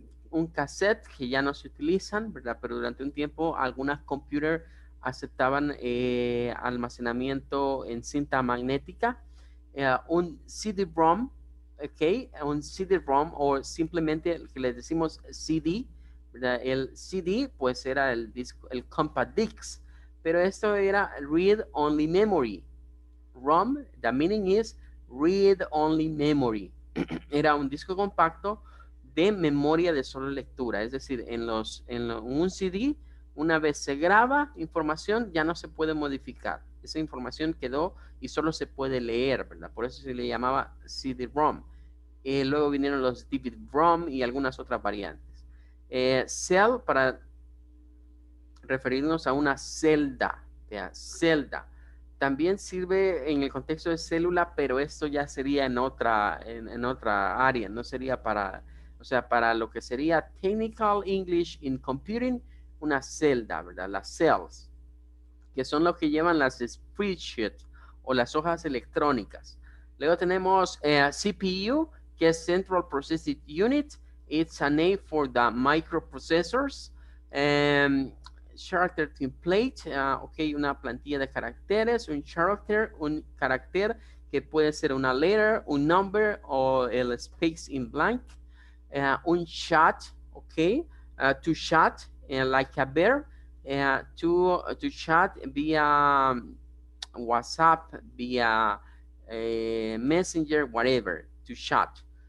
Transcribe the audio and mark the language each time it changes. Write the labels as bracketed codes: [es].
[es] Un cassette que ya no se utilizan, ¿verdad? Pero durante un tiempo algunas computers aceptaban almacenamiento en cinta magnética. Un CD-ROM, ¿ok? Un CD-ROM, o simplemente el que le decimos CD, ¿verdad? El CD pues era el disco, el compact disc, pero esto era read only memory. [en] ROM, the meaning is read only memory. [es] Era un disco compacto de memoria de solo lectura, es decir, en un CD, una vez se graba información, ya no se puede modificar. Esa información quedó y solo se puede leer, ¿verdad? Por eso se le llamaba CD-ROM. Luego vinieron los DVD-ROM y algunas otras variantes. Cell, para referirnos a una celda, celda. También sirve en el contexto de célula, pero esto ya sería en otra área, no sería para, o sea, para lo que sería [en] Technical English in Computing, [es] una celda, ¿verdad? Las cells, que son los que llevan las spreadsheets o las hojas electrónicas. Luego tenemos CPU, que es Central Processing Unit. [en] It's a name for the microprocessors. [es] Character template, ok, una plantilla de caracteres, un carácter que puede ser una letter, un number o el space in blank. [en] Un chat, ok, to chat, like a bear, to chat via WhatsApp, via Messenger, whatever, to chat.